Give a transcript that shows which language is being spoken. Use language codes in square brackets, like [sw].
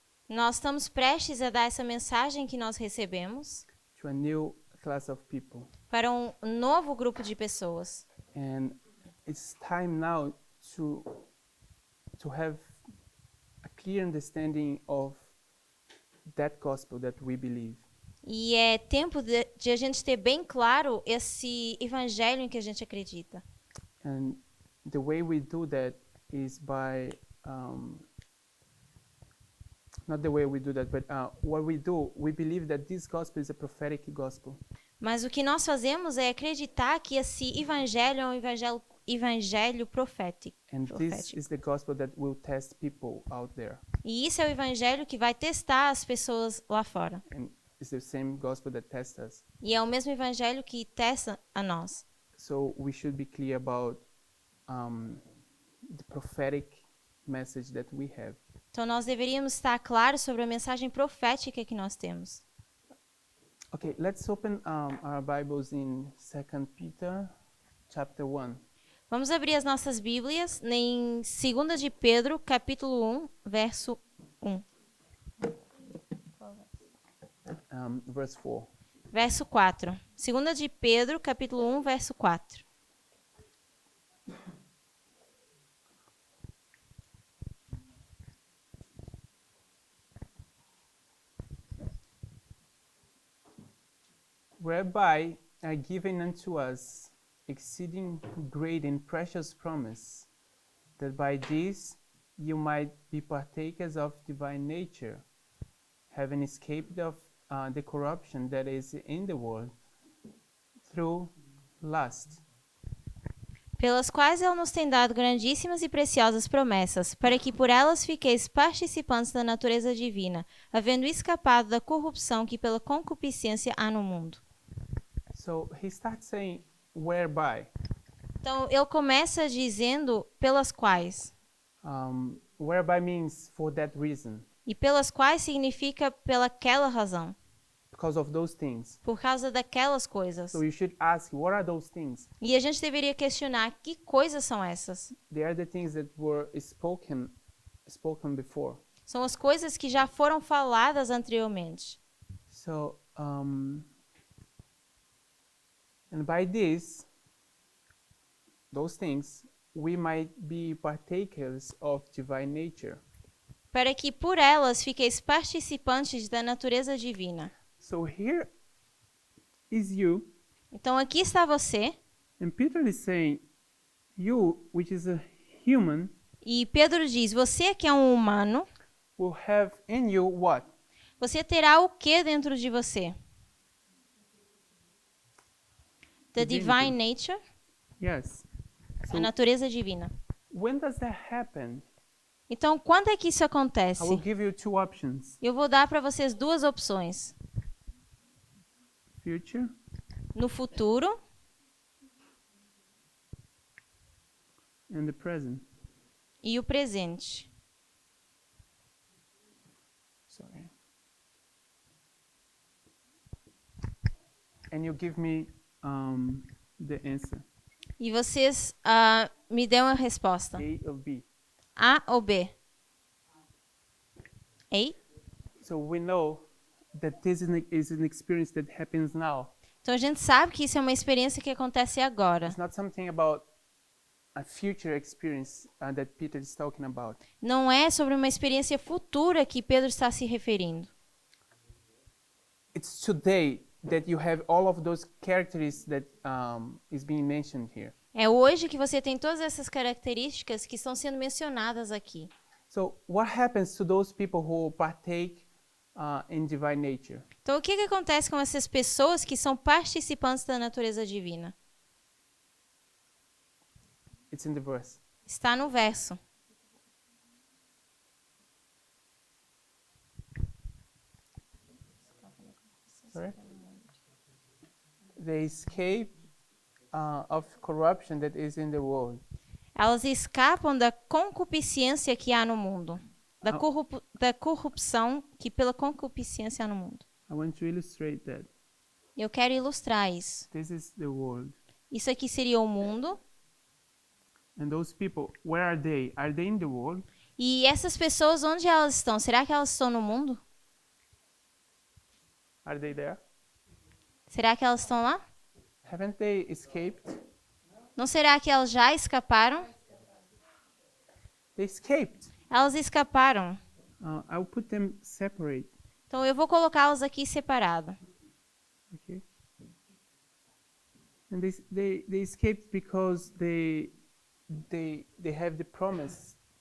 [pt] Nós estamos prestes a dar essa mensagem que nós recebemos [en] to a new class of people. [pt] para um novo grupo de pessoas. [en] And it's time now to have a clear understanding of that gospel that we believe. [pt] E é tempo de a gente ter bem claro esse evangelho em que a gente acredita. [en] And the way we do that is by not the way we do that, but what we do, we believe that this gospel is a prophetic gospel. [pt] Mas o que nós fazemos é acreditar que esse evangelho é um evangelho profético. [en] And this is the gospel that will test people out there. [pt] E isso é o evangelho que vai testar as pessoas lá fora. [en] And it's the same gospel that tests us. [pt] E é o mesmo evangelho que testa a nós. [en] So we should be clear about the prophetic message that we have. [pt] Então nós deveríamos estar claros sobre a mensagem profética que nós temos. [en] Okay, let's open our Bibles in 2 Peter chapter 1. [pt] Vamos abrir as nossas Bíblias em 2 de Pedro, capítulo 1, verso 1. [en] Verse 4. [pt] Verso 4. 2 de Pedro, capítulo 1, verso 4. [en] Whereby are given unto us exceeding great and precious promise, that by this you might be partakers of divine nature, having escaped of the corruption that is in the world through lust. [pt] Pelas quais ele nos tem dado grandíssimas e preciosas promessas, para que por elas fiqueis participantes da natureza divina, havendo escapado da corrupção que pela concupiscência há no mundo. [en] So he starts saying, whereby. [pt] Então, ele começa dizendo pelas quais. [en] Whereby means for that reason, [pt] E pelas quais significa pelaquela razão, [en] because of those things. [pt] por causa daquelas coisas. [en] So you should ask, what are those things? [pt] E a gente deveria questionar que coisas são essas. [en] They are the things that were spoken before. [pt] São as coisas que já foram faladas anteriormente. [en] So, and by this, those things, we might be partakers of divine nature. [pt] Para que por elas fiqueis participantes da natureza divina. [en] So here is you, [pt] Então aqui está você, [en] and Peter is saying, you, which is a human, [pt] e Pedro diz, você que é um humano, [en] will have in you what? [pt] você terá o que dentro de você? [en] The divine nature, Yes. [pt] a natureza divina. [en] When does that happen? [pt] Então, quando é que isso [en] I [pt] acontece? [en] will give you two options. [pt] Eu vou dar para vocês duas opções. [en] Future [pt] No futuro [en] and the present. [pt] e o presente. [en] Sorry. And you give me the answer. [pt] E vocês me dão a resposta. [en] A or B. [pt] A ou B? [en] A? So we know that this is an experience that happens now. [pt] Então a gente sabe que isso é uma experiência que acontece agora. [en] It's not something about a future experience that Peter is talking about. [pt] Não é sobre uma experiência futura que Pedro está se referindo. [en] It's today that you have all of those characteristics that is being mentioned here. [pt] É hoje que você tem todas essas características que estão sendo mencionadas aqui. [en] So what happens to those people who partake in divine nature? [pt] Então, o que acontece com essas pessoas que são participantes da natureza divina? [en] It's in the verse. [pt] Está no verso. [en] Sorry? They escape of corruption that is in the world. [pt] Elas escapam da concupiscência que há no mundo. Da corrupção que pela concupiscência há no mundo. [en] I want to illustrate that. [pt] Eu quero ilustrar isso. [en] This is the world. [pt] Isso aqui seria o mundo. [en] And those people, where are they? Are they in the world? [pt] E essas pessoas, onde elas estão? Será que elas estão no mundo? [en] Are they there? [pt] Será que elas estão lá? [en] Haven't they escaped? [pt] Não será que elas já escaparam? [en] They escaped. [pt] Elas escaparam. [en] I'll put them separate. [pt] Então eu vou colocá-las aqui separado. [en] Okay. And they escaped because they have the promise.